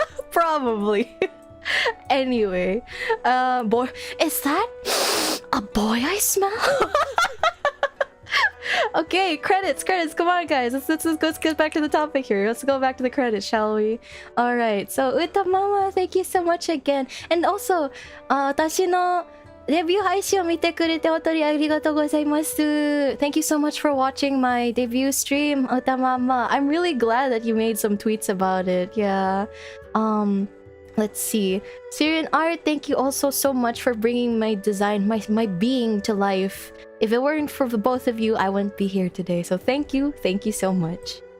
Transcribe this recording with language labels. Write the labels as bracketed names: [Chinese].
[English] Probably. Anyway. Boy, is that a boy I smell? Okay, credits. Come on, guys. Let's get back to the topic here. Let's go back to the credits, shall we? Alright, so Uta Mama, thank you so much again. And also, [Japanese] 私のレビュー配信を見てくれて本当にありがとうございます。 [English] Thank you so much for watching my debut stream, Uta Mama. I'm really glad that you made some tweets about it. Yeah. Let's see. Syrian Art, thank you also so much for bringing my design, my being to life. If it weren't for the both of you, I wouldn't be here today. So thank you so much.